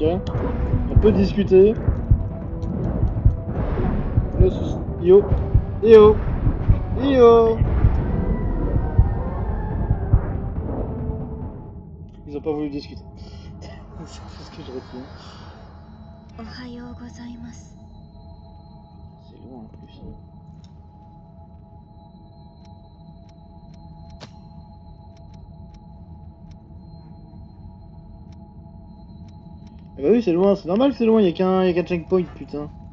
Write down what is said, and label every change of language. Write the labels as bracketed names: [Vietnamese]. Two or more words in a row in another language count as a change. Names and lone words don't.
[French] On peut discuter. Le souci... Yo. Yo. Yo. Ils ont pas voulu discuter. C'est ce que je retiens. [Japanese] おはようございます。 [French] C'est loin en plus. Ah bah oui, c'est loin, c'est normal que c'est loin, y'a qu'un checkpoint, putain.